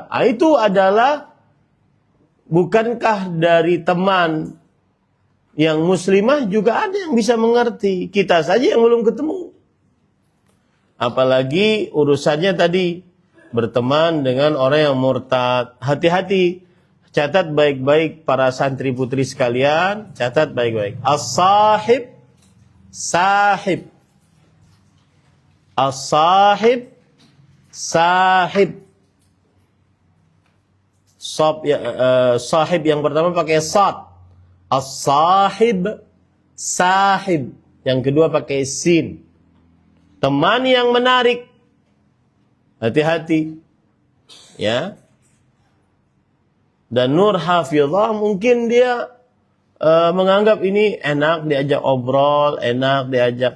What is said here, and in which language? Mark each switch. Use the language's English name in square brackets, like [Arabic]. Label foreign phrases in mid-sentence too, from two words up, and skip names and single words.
[Indonesian] Itu adalah bukankah dari teman yang muslimah juga ada yang bisa mengerti. Kita saja yang belum ketemu. Apalagi urusannya tadi berteman dengan orang yang murtad. Hati-hati. Catat baik-baik para santri putri sekalian. Catat baik-baik. [Arabic] الصاحب. صاحب. الصاحب. صاحب. [Indonesian] Sahib yang pertama pakai sad. [Arabic] الصاحب. صاحب. [Indonesian] Yang kedua pakai sin. Teman yang menarik. Hati-hati. Ya. Dan Nur Hafizah mungkin dia menganggap ini enak diajak obrol, enak diajak.